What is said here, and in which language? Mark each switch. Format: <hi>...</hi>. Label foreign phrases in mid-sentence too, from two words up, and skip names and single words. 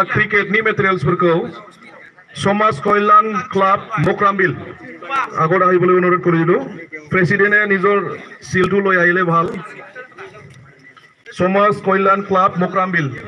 <brx>क्रिकेटनि मेटेरियल्सफोरखौ</brx> <as>समाज कल्याण क्लाब मक्रामबिल আগত আহিবলৈ অনুৰোধ কৰিলোঁ প্ৰেচিডেণ্টে নিজৰ চিলটো লৈ আহিলে ভাল समाज कल्याण क्लाब मक्रामबिल</as>